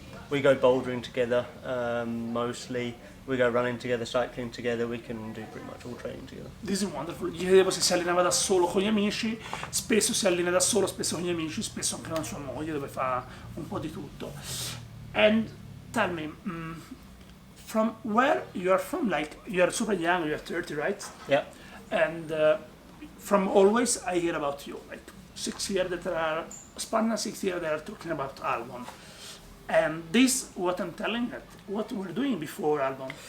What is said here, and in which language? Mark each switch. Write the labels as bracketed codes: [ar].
[en] We go bouldering together mostly. We go running together, cycling together, we can do pretty much all training together. This is wonderful. [it] Gli chiedevo se si allenava da solo con gli amici, spesso si allena da solo, spesso con gli amici, spesso anche con sua moglie, dove fa un po' di tutto. [en] And tell me, from where you are from, like, you are super young, you are 30, right? Yeah. And from always I hear about you, like 6 years that are, Spartan 6 years they are talking about Albon. And this, what I'm telling you, what we're doing before Albon.